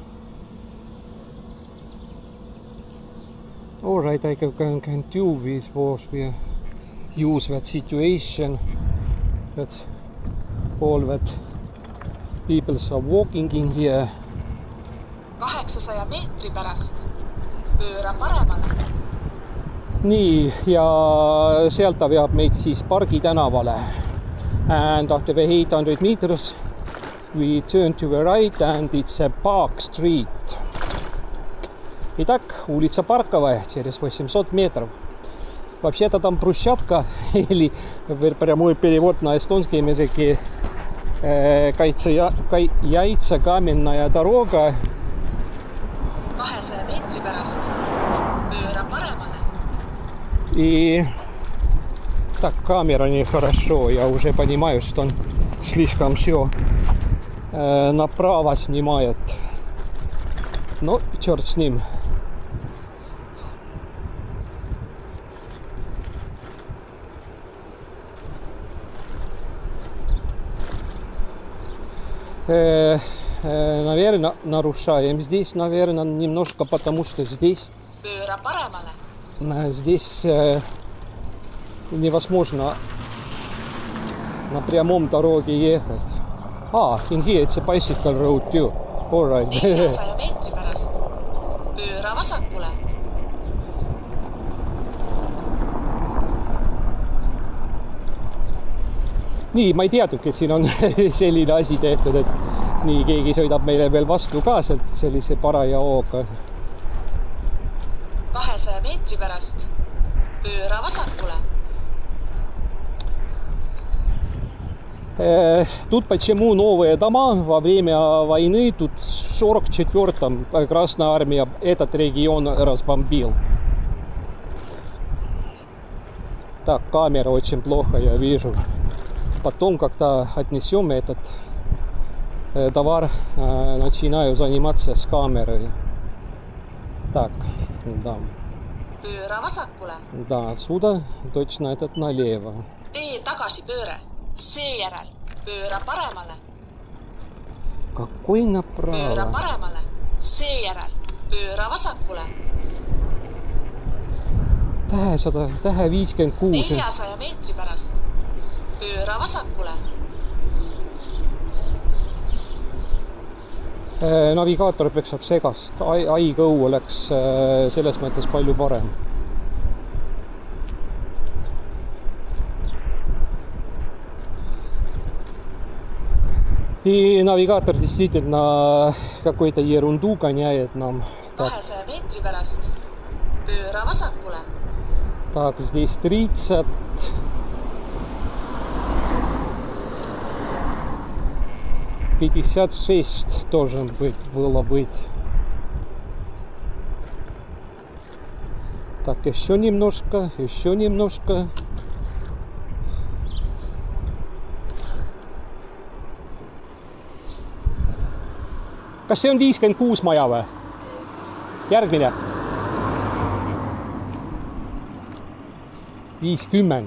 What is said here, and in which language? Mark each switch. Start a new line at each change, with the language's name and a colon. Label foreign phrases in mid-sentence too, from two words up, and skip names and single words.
English: All right, I can do this was we use that situation that all that people are walking in here.
Estonian: 800 meetri pärast pööra paremale. Nii, ja sealt ta veab meid siis Pargi tänavale.
English: And after the 800 meters we turn to the right and it's a Park Street.
Russian: Итак, улица Парковая через 800 метров. Вообще-то там брусчатка, или прямой перевод на эстонский языке яйца-каменная дорога.
Estonian: 200 meetri pärast pööra paremale.
Russian: И так, камера нехорошо, я уже понимаю, что он слишком все направо снимает. Но черт с ним. Наверное, нарушаем здесь, наверное, немножко, потому что здесь невозможно на прямом дороге ехать.
English: In here it's a bicycle road too. All right.
Estonian: 400 meetri pärast pööra vasakule. Nii, ma ei teadnudki, et siin on selline asi tehtud, et nii keegi sõidab meile veel vastu ka sealt sellise paraja hooga. 200 meetri pärast pööra vasakule.
Russian: Тут почему новые дома во время войны? Тут в 44-м Красная Армия этот регион разбомбил. Так, камера очень плохо, я вижу. Потом как-то отнесем этот товар, начинаю заниматься с камерой. Так, да.
Estonian: Pööra vasakule.
Russian: Да, отсюда точно этот налево.
Estonian: Tee tagasi pööre. Seejärel pööra paremale.
Russian: Какой направо?
Estonian: Pööra paremale. Seejärel pööra vasakule. Tähe 56. 400 meetri pärast pööra vasakule. Navigaator peksab segast. iGo oleks selles mõttes palju parem.
Russian: И навигатор действительно какой-то ерунду гоняет нам.
Estonian: 200 meetri pärast pööra vasakule.
Russian: Так, здесь 30. $56 должен было быть. Так, еще немножко, еще немножко.
Estonian: Kas see on 56 maja või? Järgmine. 50.